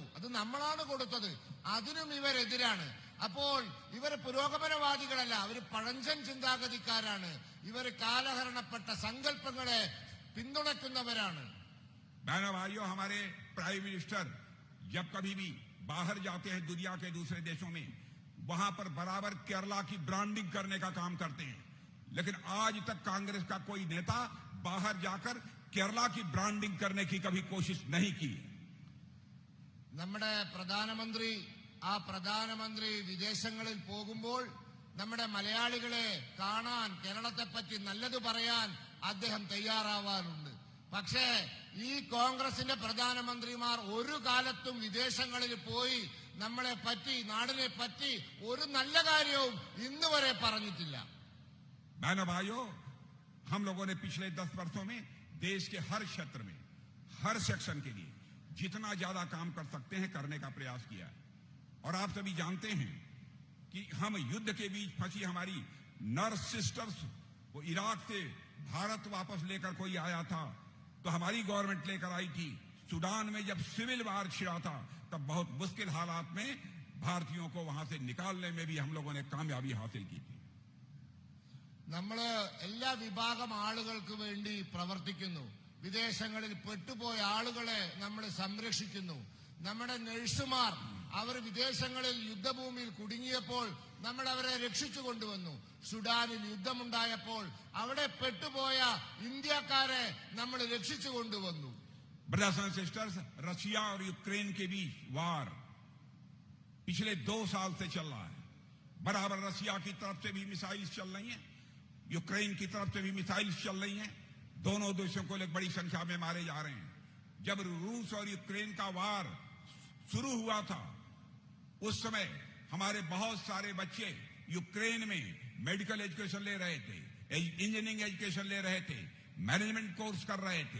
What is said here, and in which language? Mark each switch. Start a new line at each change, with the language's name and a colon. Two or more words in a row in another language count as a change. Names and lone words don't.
Malayalam: അത് നമ്മളാണ് കൊടുത്തത്. അതിനും ഇവരെതിരാണ്. അപ്പോൾ ഇവർ പുരോഗമനവാദികളല്ല, അവർ പഴഞ്ചൻ ചിന്താഗതിക്കാരാണ്. ഇവർ കാലഹരണപ്പെട്ട സങ്കല്പങ്ങളെ പിന്തുണയ്ക്കുന്നവരാണ്.
Hindi: बहनों भाइयों, हमारे
English: prime minister
Hindi: जब कभी भी बाहर जाते हैं दुनिया के दूसरे देशों में, वहां पर बराबर केरला की ब्रांडिंग करने का काम करते हैं। लेकिन आज तक कांग्रेस का कोई नेता बाहर जाकर केरला की ब्रांडिंग करने की कभी कोशिश नहीं की।
Malayalam: നമ്മുടെ പ്രധാനമന്ത്രി വിദേശങ്ങളിൽ പോകുമ്പോൾ നമ്മുടെ മലയാളികളെ കാണാൻ, കേരളത്തെപ്പറ്റി നല്ലത് പറയാൻ അദ്ദേഹം തയ്യാറാവാറുണ്ട്. പക്ഷേ ഈ കോൺഗ്രസിന്റെ പ്രധാനമന്ത്രിമാർ ഒരു കാലത്തും വിദേശങ്ങളിൽ പോയി നമ്മളെ പറ്റി, നാടിനെ പറ്റി ഒരു നല്ല കാര്യവും ഇന്ന് വരെ പറഞ്ഞിട്ടില്ല.
Hindi: बहनों भाइयों, हम लोगों ने पिछले 10 वर्षों में देश के हर क्षेत्र में, हर सेक्शन के लिए जितना ज्यादा काम कर सकते हैं करने का प्रयास किया है। और आप सभी जानते हैं कि हम युद्ध के बीच फंसी हमारी
English: nurse sisters
Hindi: वो इराक से भारत वापस लेकर कोई आया था तो हमारी गवर्नमेंट लेकर आई थी। सूडान में जब
English: civil war
Hindi: छिड़ा था तब बहुत मुश्किल हालात में भारतीयों को वहां से निकालने में भी हम लोगों ने कामयाबी हासिल की थी।
Malayalam: നമ്മൾ എല്ലാ വിഭാഗം ആളുകൾക്ക് വേണ്ടി പ്രവർത്തിക്കുന്നു. വിദേശങ്ങളിൽ പെട്ടുപോയ ആളുകളെ നമ്മൾ സംരക്ഷിക്കുന്നു. നമ്മുടെ നഴ്സുമാർ അവർ വിദേശങ്ങളിൽ യുദ്ധഭൂമിയിൽ കുടുങ്ങിയപ്പോൾ നമ്മൾ അവരെ രക്ഷിച്ചു കൊണ്ടുവന്നു. സുഡാനിൽ യുദ്ധമുണ്ടായപ്പോൾ അവിടെ പെട്ടുപോയ ഇന്ത്യക്കാരെ നമ്മൾ രക്ഷിച്ചു കൊണ്ടുവന്നു.
English: brothers and sisters,
Hindi: रशिया और यूक्रेन के बीच वार पिछले 2 साल से चल रहा है। बराबर रशिया की तरफ से भी मिसाइल्स चल रही हैं, यूक्रेन की तरफ से भी मिसाइल्स चल रही हैं। दोनों देशों को लोग बड़ी संख्या में मारे जा रहे हैं। जब रूस और यूक्रेन का वार शुरू हुआ था उस समय हमारे बहुत सारे बच्चे यूक्रेन में
English: medical education
Hindi: ले रहे थे,
English: engineering education
Hindi: ले रहे थे,
English: management course
Hindi: कर रहे थे।